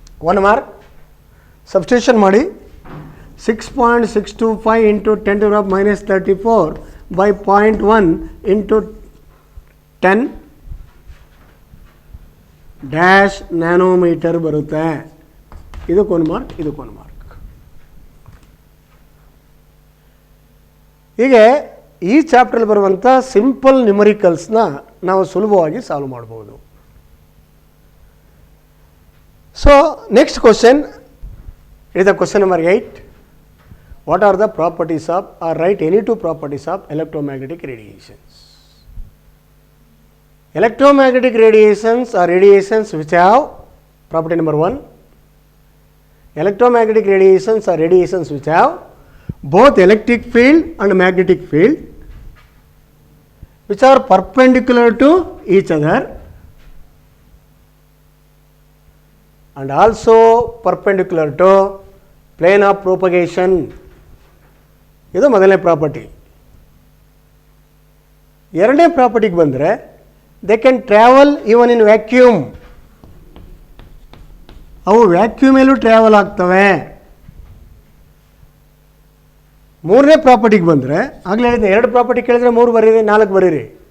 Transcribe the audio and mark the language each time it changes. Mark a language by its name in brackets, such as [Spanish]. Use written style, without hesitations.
[Kannada] 1 mark. Substitution ಮಾಡಿ. 6.625 into 10⁻34 by 0.1 into 10 dash nanometre ಬರುತ್ತೆ. ಇದಕ್ಕೊಂದು ಮಾರ್ಕ್, ಇದಕ್ಕೊಂದು ಮಾರ್ಕ್. ಹೀಗೆ ಈ ಚಾಪ್ಟ್ರಲ್ಲಿ ಬರುವಂಥ ಸಿಂಪಲ್ ನ್ಯೂಮರಿಕಲ್ಸ್ನ ನಾವು ಸುಲಭವಾಗಿ ಸಾಲ್ವ್ ಮಾಡ್ಬೋದು. [English] So next question is the question number 8. What are the properties of, or write any two properties of electromagnetic radiations? Electromagnetic radiations are radiations which have, property number 1, electromagnetic radiations are radiations which have both electric field and magnetic field, which are perpendicular to each other and also perpendicular to plane of propagation. [Kannada] ಇದು ಮೊದಲನೇ property. ಎರಡನೇ ಪ್ರಾಪರ್ಟಿಗೆ ಬಂದರೆ [English] They can travel even in vacuum. [Kannada] ಅವು ವ್ಯಾಕ್ಯೂಮಲ್ಲೂ travel ಆಗ್ತವೆ. ಮೂರನೇ ಪ್ರಾಪರ್ಟಿಗೆ ಬಂದರೆ ಆಗಲೇ ಹೇಳಿದೆ, ಎರಡು ಪ್ರಾಪರ್ಟಿ ಕೇಳಿದರೆ 3 ಬರೀರಿ, 4 ಬರೀರಿ.